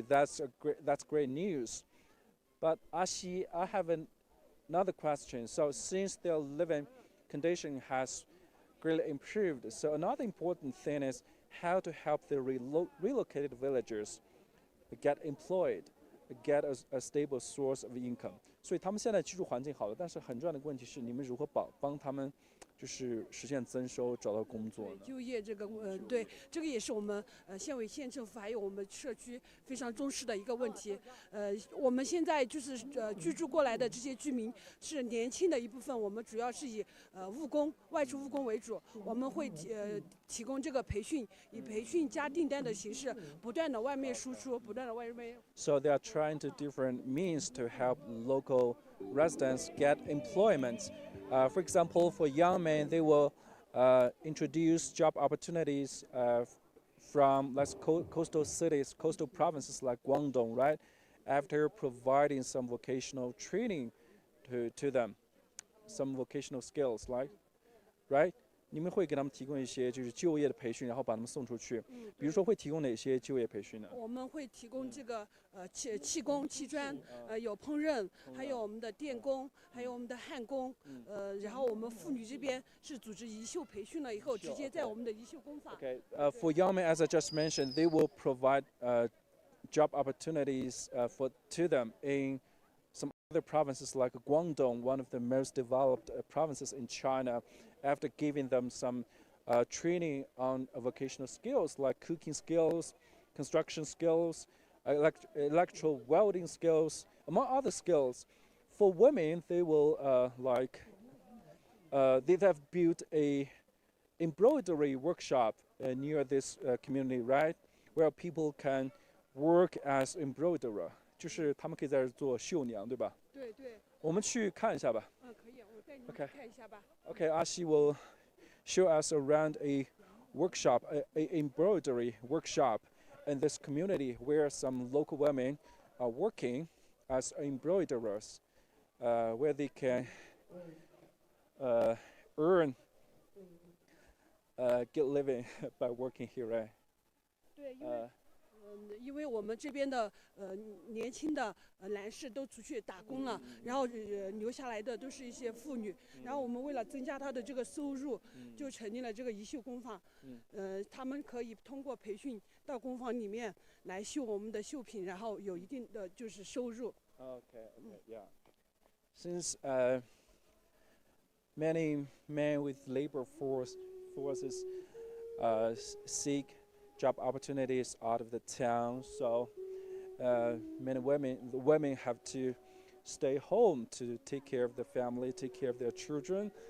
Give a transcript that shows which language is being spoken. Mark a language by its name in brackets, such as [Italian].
[English] That's great news. But Ashi, I have another question. So since their living condition has greatly improved, so another important thing is how to help the relocated villagers get employed, get a stable source of income. [Chinese] 所以他们现在居住环境好了，但是很重要的问题是，你们如何帮他们，就是实现增收，找到工作呢？就业这个对，这个也是我们县委县政府还有我们社区非常重视的一个问题。我们现在就是居住过来的这些居民是年轻的一部分，我们主要是以务工外出务工为主，我们会提供这个培训，以培训加订单的形式，不断的外面输出，不断的外面。 [English] So they are trying to different means to help local residents get employment. For example, for young men, they will introduce job opportunities from coastal cities, coastal provinces like Guangdong, right? After providing some vocational training to them, some vocational skills, right? [Chinese] 你们会给他们提供一些就是就业的培训，然后把他们送出去。比如说会提供哪些就业培训呢？我们会提供这个气工、砌砖，有烹饪，还有我们的电工，还有我们的焊工，然后我们妇女这边是组织宜绣培训了以后，直接在我们的宜绣工坊。 [English] Okay, for young men, as I just mentioned, they will provide job opportunities to them in some other provinces like Guangdong, one of the most developed provinces in China, after giving them some training on vocational skills like cooking skills, construction skills, electrical welding skills, among other skills. For women, they will they have built a embroidery workshop near this community, right, where people can work as embroiderer. [Chinese] 就是他们可以在这做绣娘，对吧？对对。我们去看一下吧。可以，我带你们看一下吧。 [English] Okay, Ashi will show us around a workshop, a embroidery workshop in this community where some local women are working as embroiderers, where they can earn, get living by working here, right? [Chinese] 对，因为我们这边的年轻的男士都出去打工了，然后留下来的都是一些妇女，然后我们为了增加他的这个收入，就成立了这个宜绣工坊。他们可以通过培训到工坊里面来绣我们的绣品，然后有一定的就是收入。 [English] Okay, yeah. Since many men with labor forces seek job opportunities out of the town, so many women have to stay home to take care of the family, take care of their children.